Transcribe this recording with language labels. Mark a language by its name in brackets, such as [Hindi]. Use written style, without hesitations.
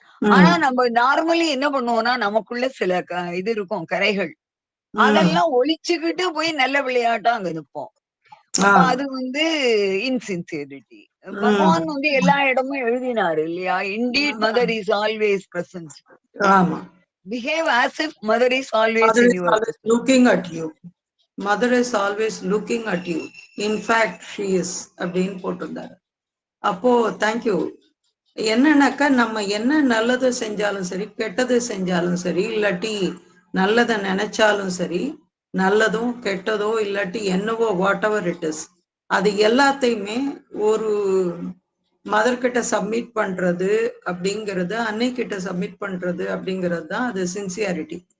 [Tamil] ஆனா நம்ம நார்மலி என்ன பண்ணுவோம்னா, நமக்குள்ள சில இது இருக்கும், கரைகள். அதெல்லாம் ஒழிச்சுக்கிட்டு போய் நல்ல விளையாட்டா அங்க நிற்போம். அப்ப அது இன்சின்சியரிட்டி. பகவான் எல்லா இடமும் எழுதினாரு இல்லையா? [English] Indeed mother is always present. Behave as if mother is always in your presence. Looking at you. Mother is always looking at you. In fact, she is [Tamil] அப்படின்னு போட்டிருந்தாரு. அப்போ தேங்க்யூ. என்னன்னாக்கா, நம்ம என்ன நல்லது செஞ்சாலும் சரி, கெட்டது செஞ்சாலும் சரி, இல்லாட்டி நல்லதை நினைச்சாலும் சரி, நல்லதும் கெட்டதோ இல்லாட்டி என்னவோ [English] whatever it is, [Tamil] அது எல்லாத்தையுமே ஒரு மதர் கிட்ட சப்மிட் பண்றது அப்படிங்கிறது, அன்னை கிட்ட சப்மிட் பண்றது அப்படிங்கிறது தான் அது சின்சியாரிட்டி.